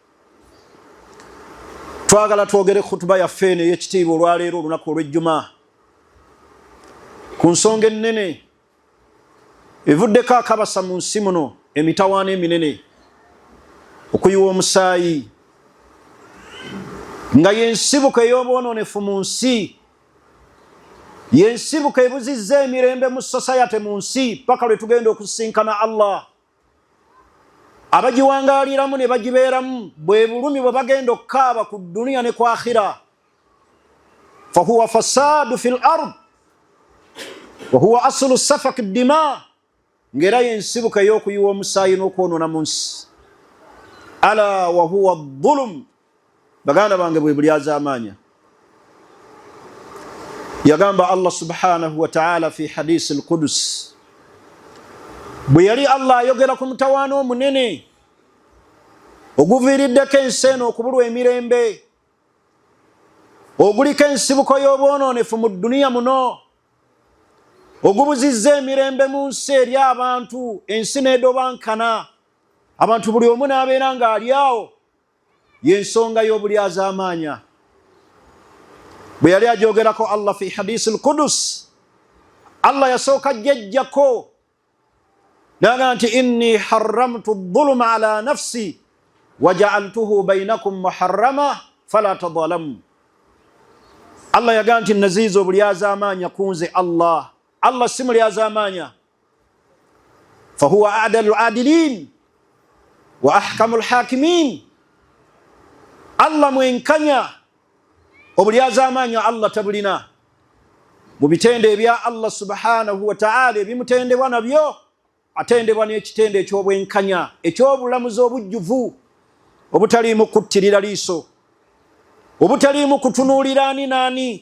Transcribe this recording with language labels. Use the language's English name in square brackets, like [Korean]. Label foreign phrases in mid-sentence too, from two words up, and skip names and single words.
[Ganda] twagala twogere khutuba yaffe eno ey'ekitiibwa olwaleero, olunaku olw'ejjuma, ku nsonga ennene evuddeko akabasa mu nsi muno, emitawaana eminene, okuyiwa omusaayi, nga yensibuka ey'obwononefu mu nsi, yensibuka ebuzizza emirembe mu society mu nsi, paka lwe tugenda okusisinkana Allah. abagiwangaaliramu ne bagibeeramu, bwe bulumi bwe bagenda okukaaba ku duniya ne ku akhira. [Arabic] فهو فساد في الأرض وهو أصل سفك الدماء, [Ganda] ngera yensibuka ey'okuyiwa omusaayi n'okwonoona mu nsi. [Arabic] ألا وهو ظلم, [Ganda] baganda bange bwe bulyaza amaanya. [Arabic] yagamba الله سبحانه وتعالى في حديث القدسي, [Ganda] bwe yali Allah ayogera ku mutawaana omunene oguviiriddeko ensi eno okubulwa emirembe, oguliko ensibuko y'obwonoonefu mu dduniya muno, ogubuzizza emirembe mu nsi eri abantu, ensi n'edobankana, abantu buli omu n'abeera ng'ali awo, y'ensonga y'obulyazaamaanya. Bwe yali ajogerako Allah [Arabic] في حديث القدسي, [Ganda] Allah yasooka jjajjako naga nti [Arabic] إني حرمت الظلم على نفسي وجعلته بينكم محرما فلا تظالموا. [Ganda] Allah yaga nti naziiza obulyazaamaanya kunze Allah. Allah si mulyazaamaanya, [Arabic] فهو أعدل العادلين وأحكم الحاكمين. [Ganda] Allah mwenkanya, obulyazaamaanya Allah tabulina. Mu bitende ebya Allah [Arabic] سبحانه وتعالى [Ganda] ebimutendebwa nabyo, atendebwa n'ekitende eky'obwenkanya, eky'obulamuzi obujjuvu, obutaliimu kuttirira liiso, obutaliimu kutunuulira ani naani.